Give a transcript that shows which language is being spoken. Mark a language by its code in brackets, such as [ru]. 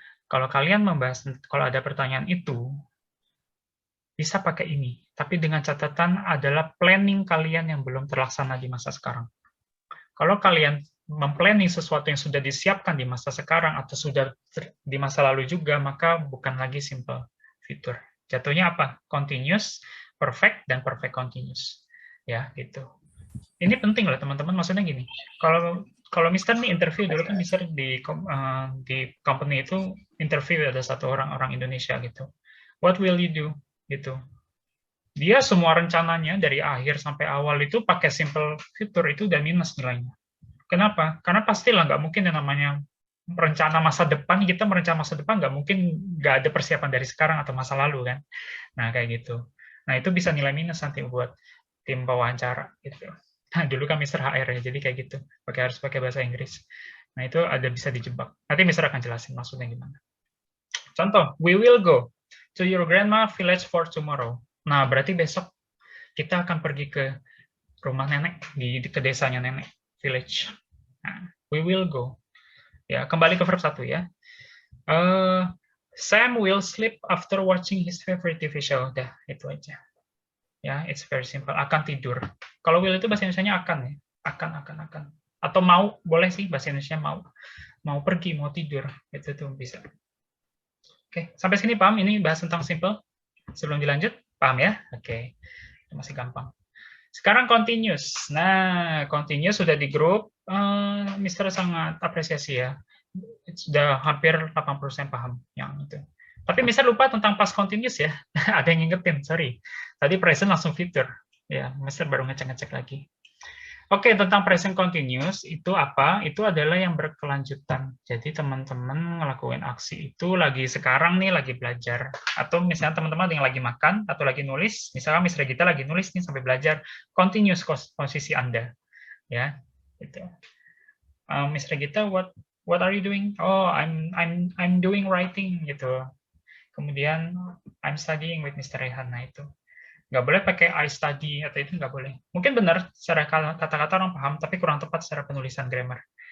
[id] Kalau kalian membahas, kalau ada pertanyaan itu, bisa pakai ini. Tapi dengan catatan adalah planning kalian yang belum terlaksana di masa sekarang. Kalau kalian memplanning sesuatu yang sudah disiapkan di masa sekarang atau sudah di masa lalu juga, maka bukan lagi simple future. Jatuhnya apa? Continuous, perfect, dan perfect continuous. Ya, gitu. Ini penting loh teman-teman, maksudnya gini, kalau Mister nih interview dulu kan Mister di company itu interview ada satu orang Indonesia gitu. [en] What will you do? [id] Gitu. Dia semua rencananya dari akhir sampai awal itu pakai simple future itu udah minus nilainya. Kenapa? Karena pastilah nggak mungkin yang namanya rencana masa depan, kita merencana masa depan nggak mungkin nggak ada persiapan dari sekarang atau masa lalu kan. Nah kayak gitu. Nah itu bisa nilai minus nanti buat tim pewawancara gitu. Nah, dulu kan Mister HR ya, jadi kayak gitu. Harus pakai bahasa Inggris. Nah, itu ada bisa dijebak. Nanti Mister akan jelasin maksudnya gimana. [en] Contoh, we will go to your grandma village for tomorrow. [id] Nah, berarti besok kita akan pergi ke rumah nenek, ke desanya nenek, village. Nah, [en] we will go. [id] Ya, kembali ke verb 1 ya. [en] Sam will sleep after watching his favorite TV show. [id] Dah, itu aja. Ya, [en] it's very simple. [id] Akan tidur. Kalau will itu bahasa Indonesianya akan ya. Akan. Atau mau, boleh sih bahasa Indonesia mau. Mau pergi, mau tidur. Itu tuh bisa. Oke, sampai sini paham? Ini bahas tentang simple. Sebelum dilanjut, paham ya? Oke, itu masih gampang. Sekarang continuous. Nah, continuous sudah di grup. Mister sangat apresiasi ya. Sudah hampir 80% paham yang itu. Tapi Mister lupa tentang past continuous ya. Ada yang ngingetin, sorry. Tadi present langsung future. Ya, Mister baru ngecek-ngecek lagi. Oke, tentang present continuous itu apa? Itu adalah yang berkelanjutan. Jadi teman-teman ngelakuin aksi itu lagi sekarang nih, lagi belajar. Atau misalnya teman-teman yang lagi makan atau lagi nulis, misalnya Miss Regita lagi nulis nih sampai belajar, continuous posisi Anda. Ya, gitu. [en] Miss Regita, what are you doing? Oh, I'm doing writing gitu. Kemudian I'm studying with Mr. Rehan. Nah itu. [id] Nggak boleh pakai I study atau itu nggak boleh. Mungkin benar secara kata-kata orang paham, tapi kurang tepat secara penulisan grammar.